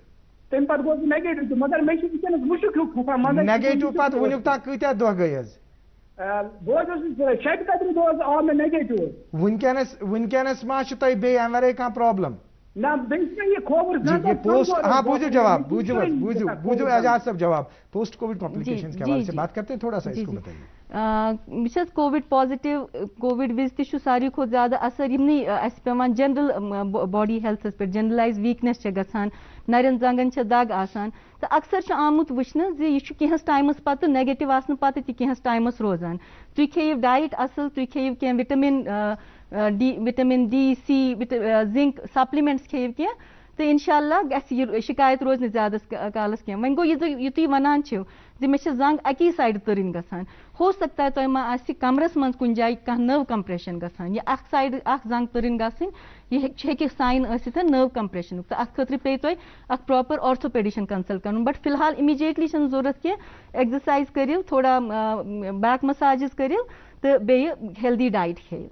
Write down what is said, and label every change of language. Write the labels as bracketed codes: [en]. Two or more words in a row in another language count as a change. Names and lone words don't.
[ks] تمہِ پتہٕ گوس بہٕ نیگیٹو, مگر مےٚ چھُ ؤنکیٚنس مُشک ہیوٗ کھسان. نیگیٹو پتہٕ وُنیُک تام کۭتیاہ دۄہ گٔے حظ؟ بہٕ حظ اوسُس 36 دۄہ آو مےٚ نیگیٹو. ونکیٚنس ما چھُ تۄہہِ بیٚیہِ امہِ ورٲے کانٛہہ پرابلم؟ نہ بیٚیہِ چھِ مےٚ یہِ کھووُر [en] post. [ks] ہاں بوٗزِو جواب, بوٗزِو اعجاز صاحب جواب. [en] post COVID complication [ur] کے حوالے سے بات کرتے ہیں, تھوڑا سا اس کو بتائیے. [ks] بہٕ [en] COVID positive, [ks] کووڈ وز تہ ساروی کھۄتہٕ زیادٕ اثر یِمنٕے اَسہِ پیٚوان [en] general body health [ks] پٮ۪ٹھ, [en] generalised weakness [ks] چھےٚ گژھان, نرٮ۪ن زنٛگن چھےٚ دگ آسان, تہٕ اکثر چھُ آمُت وٕچھنہٕ زِ یہِ چھُ کینٛہس ٹایمس پتہٕ نیگیٹو آسنہٕ پتہٕ تہِ کینٛہس ٹایمس روزان. تُہۍ کھیٚیِو ڈایٹ اصل, تُہۍ کھیٚیِو کینٛہہ [en] vitamin D, C, zinc supplements [ks] کھیٚیِو کینٛہہ, تو انشاءاللہ گژھِ یہِ شکایت روز نہٕ زیادس کالس کینٛہہ. وۄنۍ گوٚو یہِ تُہۍ وَنان چھِو زِ مےٚ چھِ زنٛگ اکی سایڈٕ تٔرٕنۍ گژھان, [ur] ہو سکتا ہے [ks] تۄہہِ ما آسہِ کمرس منٛز کُنہِ جایہِ کانٛہہ نٔو کمپریشن گژھان, یہِ اکھ سایڈٕ اکھ زنٛگ تٔرٕنۍ گژھٕنۍ یہِ ہیٚکہِ ساین ٲسِتھ نٔو کمپریشنُک, تہٕ اتھ خٲطرٕ پیٚیہِ تۄہہِ اکھ [en] proper orthopedician consult [ks] کرُن. بٹ فی الحال اِمیٖڈیٹلی چھنہٕ ضروٗرت کینٛہہ, ایگزرسایز کٔرِو, تھوڑا [en] back massages [ks] کٔرِو تہٕ بیٚیہِ [en] healthy diet [ks] کھیٚیِو.